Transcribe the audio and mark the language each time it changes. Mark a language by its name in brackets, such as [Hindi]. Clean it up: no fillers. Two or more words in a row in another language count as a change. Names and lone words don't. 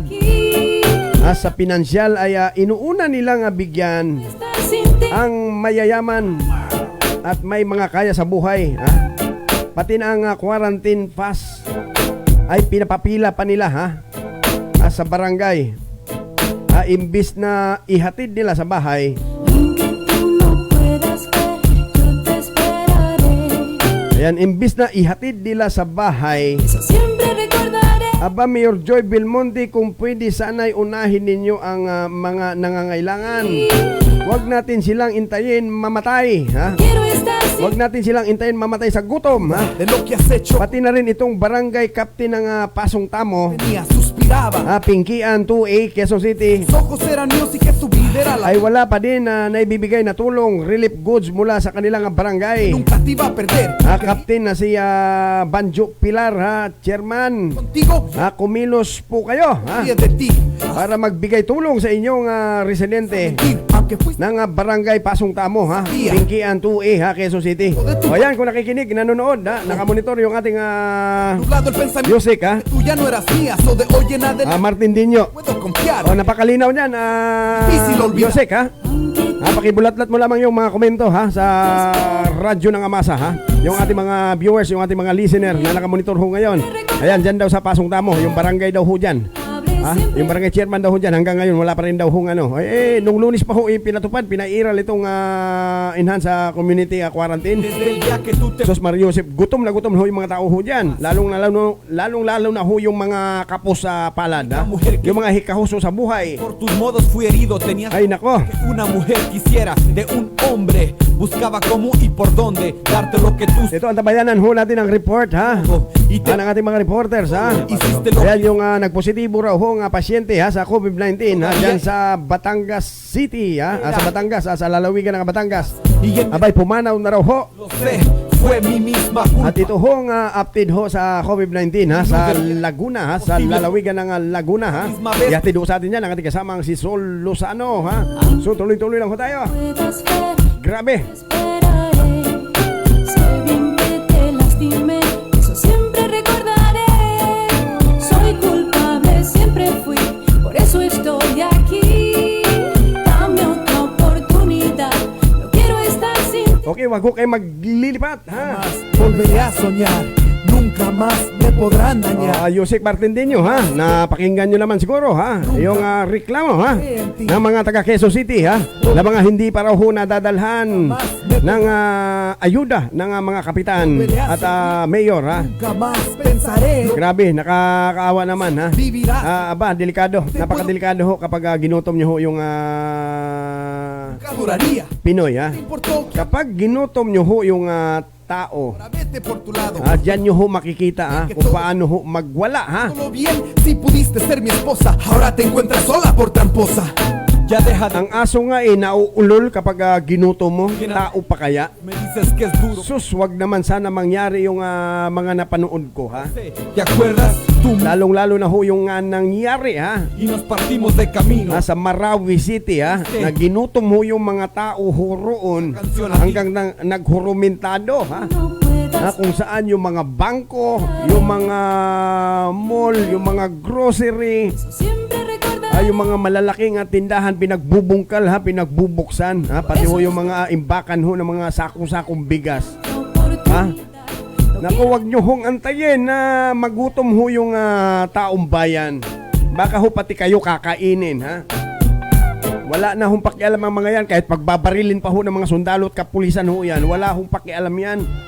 [Spanish] aquí. [Filipino] sa pinansyal ay inuuna nilang bigyan [Spanish] Estar sin ti. [Filipino] ang mayayaman at may mga kaya sa buhay ha? Pati na ang quarantine pass ay pinapapila pa nila ha? Sa barangay imbis na ihatid nila sa bahay. [Spanish] Aunque tú no puedas ver, yo te esperaré. [Filipino] Ayan, imbis na ihatid nila sa bahay. [Spanish] Eso siempre recordaré. [Filipino] Aba, Mayor Joy Belmonte, kung pwede sana'y unahin ninyo ang mga nangangailangan. Huwag natin silang intayin mamatay ha? [Spanish] Quiero estar sin [Filipino] Huwag natin silang intayin mamatay sa gutom ha? [Spanish] de lo que has hecho. [Filipino] Pati na rin itong barangay captain ng Pasong Tamo, [Spanish] Venía, suspiraba. [Filipino] Pinkian 2A, Quezon City, [Spanish] Sus ojos eran míos y que su vida era la [Filipino] ay wala pa din na naibibigay na tulong, [English] relief goods [Filipino] mula sa kanilang barangay. [Spanish] nunca te iba a perder. [Filipino] Captain na si Banjo Pilar ha, chairman. [Spanish] Contigo [Filipino] Kumilos po kayo ha, [Spanish] ríe de ti. [Filipino] para magbigay tulong sa inyong residente [Spanish] Mentir, aunque fuiste [Filipino] ng barangay Pasong Tamo ha, Pinkian 2A ha, Quezon City. O ayan, kung nakikinig, nanonood ha, nakamonitor yung ating [Spanish] nublado el pensamiento. [Filipino] music ha, [Spanish] Tú ya no eras mía, so de hoy en adelante [Filipino] Martin Dinyo. [Spanish] puedo confiar. [Filipino] O napakalinaw niyan [Spanish] Difícil olvidar. [Filipino] music ha. Pakibulatlat mo lamang yung mga komento ha sa radyo ng Amasa ha. Yung ating mga viewers, yung ating mga listener na nakamonitor ho ngayon. Ayan, dyan daw sa Pasong Tamo, yung barangay daw ho dyan. Ha? Yung barangay chairman daw ho dyan, hanggang ngayon wala pa rin daw ho nung Lunes pa ho pinatupad, pinairal itong [English] enhance community quarantine. [Spanish] Desde el día que tú te [Filipino] Sos Mario Joseph, gutom na ho yung mga tao ho dyan. Lalong na ho yung mga kapos sa palad ha? Yung mga hikahuso sa buhay. [Spanish] por tus modos fui herido, tenías [Filipino] Ay nako. [Spanish] que una mujer quisiera de un hombre, buscaba cómo y por dónde darte lo que tú [Filipino] Ito ang tabayanan ho natin ang report ha. [Spanish] y te [Filipino] Ang ating mga reporters ha. [Spanish] hiciste lo [Filipino] Ayan yung nagpositibo raw ho nga pasyente ha sa COVID-19 ha dyan sa Batangas City ha. Sa Batangas sa lalawigan ng Batangas. [Spanish] y en [Filipino] Abay pumanaw na raw ho. [Spanish] lo sé, fue mi misma culpa. [Filipino] At ito ho nga update ho sa COVID-19 ha sa Laguna ha, sa lalawigan ng Laguna ha. Ihatid ho sa atin yan ang ating kasamang si Sol Lozano ha. So tuloy-tuloy lang ho tayo. [Spanish] puedas ver, [Filipino] Grabe. [Spanish] esperaré. Sé bien que te lastimé, eso siempre recordaré. Soy culpable, siempre fui, por eso estoy aquí. Dame otra oportunidad, no quiero estar sin ti. [Filipino] Okay, wag ho kayo maglilipat ha. [Spanish] Más volveré a soñar, nunca más me podrán dañar. [Filipino] Yusek Martindinho ha, napakinggan nyo naman siguro ha, yung reklamo ha, ng mga taga Quezon City ha, na mga hindi pa raw ho nadadalhan ng ayuda ng mga kapitan at mayor ha. [Spanish] Nunca más pensaré [Filipino] Grabe, nakakaawa naman ha. [Spanish] vivirás. [Filipino] Delikado, napakadelikado ho kapag ginutom nyo ho yung [Spanish] Nunca duraría. [Filipino] Pinoy ha. [Spanish] No importó que [Filipino] Kapag ginutom nyo ho yung tao, [Spanish] ahora vete por tu lado. [Filipino] dyan nyo ho makikita ha, kung paano ho magwala ha. [Spanish] Todo bien, si pudiste ser mi esposa, ahora te encuentras sola por tramposa. Ya deja de... [Filipino] Ang aso nga nauulol kapag ginutom mo, tao pa kaya? [Spanish] Me dices que es duro. [Filipino] Sus, wag naman sana mangyari yung mga napanood ko ha. [Spanish] ¿Te acuerdas? Tú [Filipino] Lalong-lalo na ho yung nangyari ha. [Spanish] y nos partimos de camino. [Filipino] Sa Marawi City ha, na ginutom ho yung mga tao ho roon hanggang naghurumentado ha. [Spanish] No puedas [Filipino] Kung saan yung mga bangko, yung mga mall, yung mga grocery, [Spanish] siempre recordar [Filipino] yung mga malalaking tindahan pinagbubungkal ha, pinagbubuksan ha, pati ho yung mga imbakan ho ng mga sakong-sakong bigas. [Spanish] oportunidad. [Filipino] Naku, wag nyo hong antayin na magutom ho yung taong bayan. Baka ho pati kayo kakainin ha. Wala na hong pakialam ang mga yan, kahit pagbabarilin pa ho ng mga sundalo at kapulisan ho yan, wala hong pakialam yan.